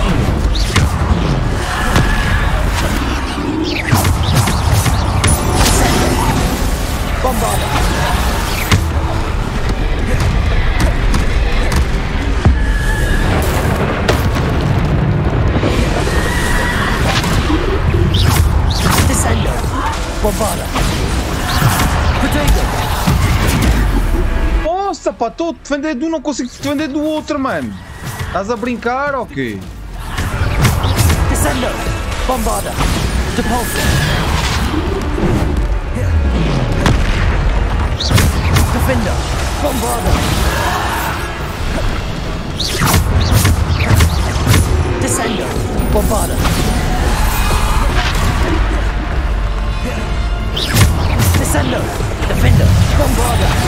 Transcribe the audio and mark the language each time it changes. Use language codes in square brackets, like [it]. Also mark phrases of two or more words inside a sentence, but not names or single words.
[pt] Bombarda. Descendo. Bombarda. Protego. Nossa, pá, estou a defender de um, não consigo defender do outro, mano. Estás a brincar ou quê? Descendo. Bombarda. Depulso. Defender. Bombarda. Descendo. Bombarda. Descendo. Defender. Bombarda.